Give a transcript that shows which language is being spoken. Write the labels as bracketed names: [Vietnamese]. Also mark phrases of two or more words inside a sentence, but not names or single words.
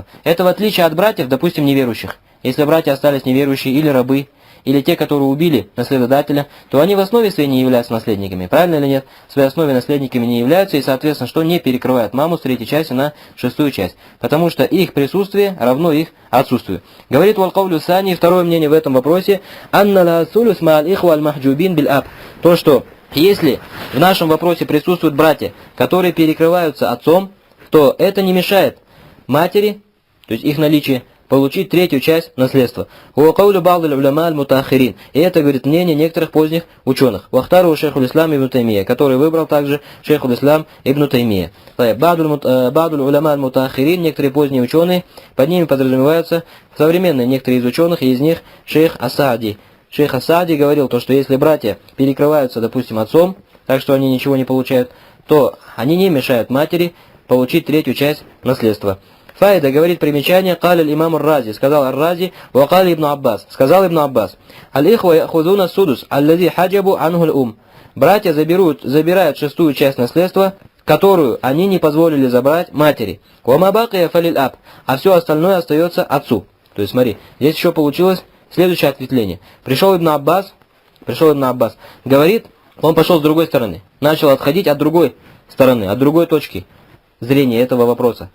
[Russian] Это в отличие от братьев, допустим, неверующих. Если братья остались неверующие или рабы, или те, которые убили наследодателя, то они в основе своей не являются наследниками. Правильно или нет? В своей основе наследниками не являются, и, соответственно, что не перекрывает маму с 3 части на 6 часть. Потому что их присутствие равно их отсутствию. Говорит [Arabic] والقول الثاني, [Russian] второе мнение в этом вопросе, [Arabic] «أن لها الثلث مع الإخوة المحجوبين بالأب». [Russian] То, что если в нашем вопросе присутствуют братья, которые перекрываются отцом, то это не мешает матери, то есть их наличие, получить третью часть наследства. И это, говорит, мнение некоторых поздних ученых. [Arabic] واختاره شيخ الإسلام ابن تيمية, [Russian] который выбрал также [Arabic] شيخ الإسلام ابن تيمية. بعض العلماء المتأخرين, [Russian] некоторые поздние ученые, под ними подразумеваются современные некоторые из ученых, и из них шейх Ас-Саади. Шейх Ас-Саади говорил, то, что если братья перекрываются, допустим, отцом, так что они ничего не получают, то они не мешают матери получить третью часть наследства. [Arabic] Фаида [Russian] говорит примечание, [Arabic] قال الإمام الرازي, сказал ар-Рази, وقال ابن عباس, сказал ибн Аббас, الإخوة يأخذون السدس الذي حجبوا عنه الأم. [Russian] Братья забирают шестую часть наследства, которую они не позволили забрать матери. [Arabic] وما بقي فللأب, [Russian] а все остальное остается отцу. То есть смотри, здесь еще получилось следующее ответвление. Пришел ибн Аббас, говорит, он пошел с другой стороны, начал отходить от другой стороны, от другой точки зрения этого вопроса.